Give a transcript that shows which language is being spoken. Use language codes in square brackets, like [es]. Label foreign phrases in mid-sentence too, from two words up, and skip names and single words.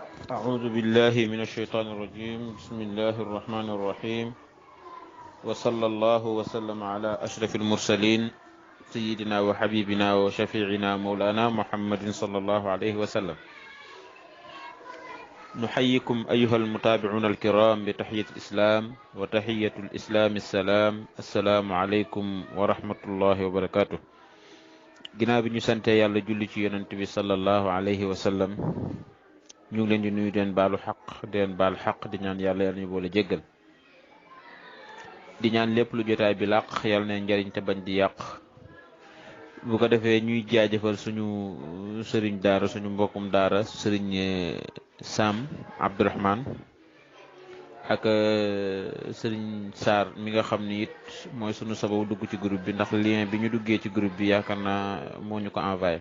[ar] أعوذ بالله من الشيطان الرجيم. بسم الله الرحمن الرحيم، وصلى الله وسلم على أشرف المرسلين سيدنا وحبيبنا وشفيعنا مولانا محمد صلى الله عليه وسلم. نحييكم أيها المتابعون الكرام بتحية الإسلام، وتحية الإسلام السلام عليكم ورحمة الله وبركاته. [wo] ginnaaw bi ñu sante yàlla julli ci yonent bi [ar] صلى الله عليه وسلم, [wo] ñu ngi leen di nuyu den baalu xaq den baal xaq di ñaan yàlla ñu boole jéggal, di ñaan lépp lu jotaay bi làq yàlla ne njariñ te bañ di yàq. bu ko defee ñuy jaajëfal suñu sëriñ daara, suñu mbokkum daara sëriñ Sam Abdourahman ak sëriñ Sarr mi nga xam ni it mooy sunu sababu dugg ci groupe bi, ndax lien bi ñu duggee ci groupe bi yaakaar naa moo ñu ko envoyé.